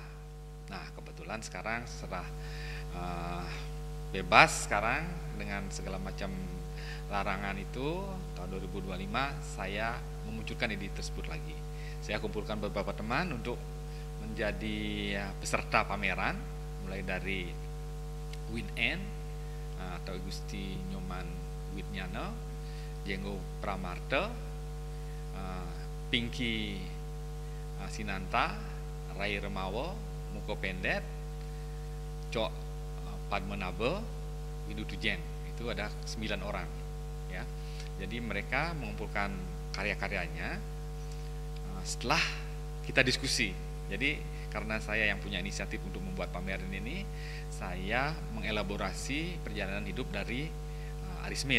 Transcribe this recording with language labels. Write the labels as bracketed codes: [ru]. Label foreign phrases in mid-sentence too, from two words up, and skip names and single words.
[id] Nah, kebetulan sekarang setelah bebas sekarang dengan segala macam larangan itu, tahun 2025 saya memunculkan ide tersebut lagi. Saya kumpulkan beberapa teman untuk menjadi peserta pameran, mulai dari Win N atau Gusti Nyoman Widnyana, Jenggo Pramarte, Pinky Sinanta, Rai Remawa, Muko Pendet, Cok Padmanaba, Windu Tujen. Itu ada 9 orang, ya. Jadi mereka mengumpulkan karya-karyanya setelah kita diskusi. Jadi karena saya yang punya inisiatif untuk membuat pameran ini, saya mengelaborasi perjalanan hidup dari Ari Smit.